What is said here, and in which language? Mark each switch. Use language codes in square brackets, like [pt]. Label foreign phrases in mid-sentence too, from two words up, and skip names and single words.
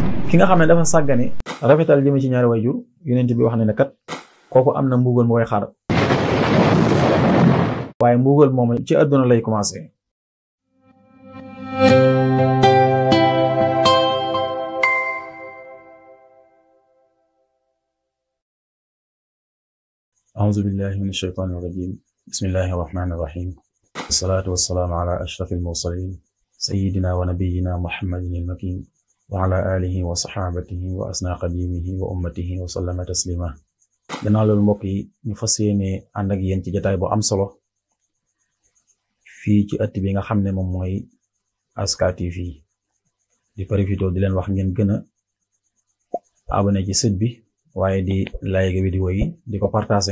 [wo] ki nga xam ne dafa sàggane rafetal jëme ci ñaari wayjur yonent bi wax ne kat kooku am na mbugal mu koy xaar waaye mbugal moom ci àdduna lay commencé. [ar] أعوذ بالله من الشيطان الرجيم بسم الله الرحمن الرحيم والصلاة والسلام على أشرف المرسلين سيدنا ونبينا محمد المكين وعلى آله وصحابته وأسنى قديمه وأمته وسلم تسليما [wo] gannaaw loolu mbokk yi ñu fas yéene ànd ak yéen ci jotaay bu am solo fii ci ëtt bi nga xam ne moom mooy Aska TV di profité di leen wax ngeen gën a abonné ci site bi waaye di like vidéo yi di ko partager